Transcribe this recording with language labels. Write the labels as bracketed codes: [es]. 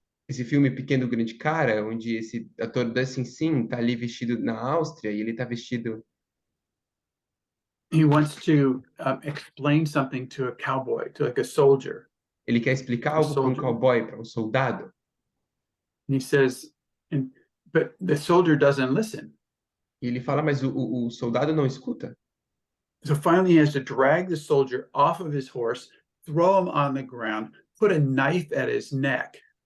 [pt] esse filme Pequeno Grande Cara, onde esse ator Dustin Sim está ali vestido na Áustria e ele está vestido. [en] He wants to explain something to a cowboy, to like a soldier. [pt] Ele quer explicar algo para um cowboy, para um soldado. [en] And he says, but the soldier doesn't listen. [pt] E ele fala, mas o soldado não escuta. [en] So finally, he has to drag the soldier off of his horse, throw him on the ground, put a knife at his neck.